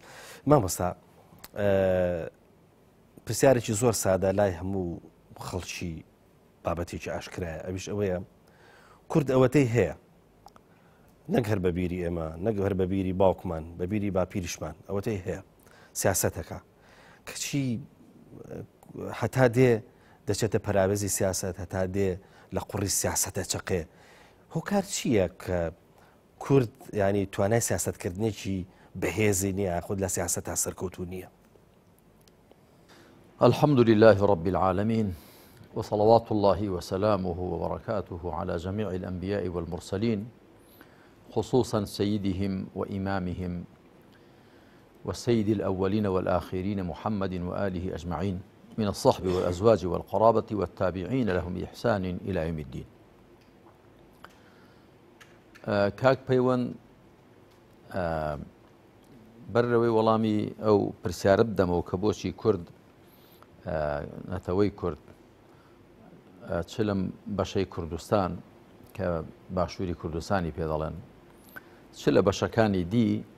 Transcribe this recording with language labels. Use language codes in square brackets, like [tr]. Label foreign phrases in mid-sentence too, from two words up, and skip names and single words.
[ckb] مامۆستا پرسیارێکی زۆر سادە لای هەموو خەڵکی بابەتێکی ئاشکرایە، ئەویش ئەوەیە کورد ئەوەتەی هەیە نەک هەر بەبیری ئێمە، نەک هەر بەبیری باوکمان، بەبیری باپیریشمان ئەوەتەی هەیە سیاسەتەکە کەچی هەتا دێ دەچێتە پەراوێزی سیاست، هەتا دێ لە قوڕی سیاسەتە چقێ. هۆکار چییە کە کورد ینی توانای سیاستکردنێکی بەهێزی نییە خود لە سیاسەتا سەرکەوتوو نییە؟ [ar] الحمد لله رب العالمين وصلوات الله وسلامه وبركاته على جميع الأنبياء والمرسلين، خصوصا سيدهم وإمامهم والسيد الأولين والآخرين محمد وآله أجمعين من الصحب والأزواج والقرابة والتابعين لهم بإحسان إلى يوم الدين. [ckb] كاك پەیوەند بەرەوەی وەڵامی ئەو پرسیارە بدەمەوە کە بۆچی کورد نەتەوەی کورد چ لەم بەشەی کوردستان کە باشووری کوردستانی پێ دەڵێن چ لە بەشەکانی دی